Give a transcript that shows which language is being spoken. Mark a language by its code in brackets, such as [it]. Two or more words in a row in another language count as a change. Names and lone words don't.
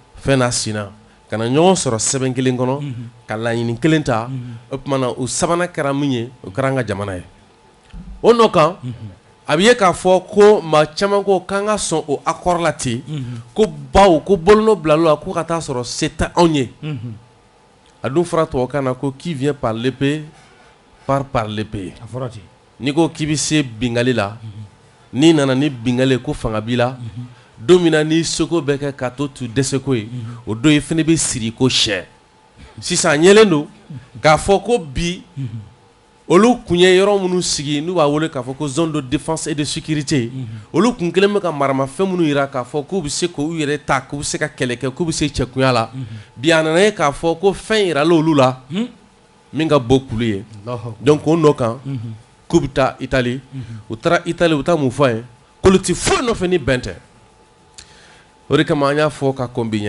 [bm] fɛn n'a sina ka na ɲɔgɔn sɔrɔ sɛbɛn kelen kɔnɔ ka laɲini kelen ta o tuma na o sabanan kɛra min ye o kɛra an ka jamana ye o nɔ kan a bɛ ye k'a fɔ ko maa caman ko k'an ka sɔn o accord la ten ko baw ko bolonɔ bilal'o la ko ka taa sɔrɔ se tɛ anw ye a dun fɔra tubabukan na ko [fr] qui vient par l'épée part par l'épée. [bm] A fɔra ten. N'i ko k'i bɛ se bingali la n'i nana ni bingali ye ko fanga b'i la don min na n'i seko bɛ kɛ k'a to tu dɛsɛko ye o don i fana bɛ siri ko sɛ sisan a ɲɛlen don k'a fɔ ko bi olu kun ye yɔrɔ minnu sigi n'u b'a wele k'a fɔ ko [fr] zone de défense et de sécurité [bm] olu kun kelen bɛ ka maramafɛn minnu yira k'a fɔ k'u bɛ se k'u yɛrɛ ta k'u bɛ se ka kɛlɛ kɛ k'u bɛ se cɛkunya la bi a nana ye k'a fɔ ko fɛn yirala olu la min ka bɔ kulu ye donc o nɔ kan k'u bɛ taa Itali u taara Itali u taa mun fɔ ye k'olu tɛ foyi nɔfɛ ni bɛn tɛ o de kama an y'a fɔ ka kɔn bi ɲɛ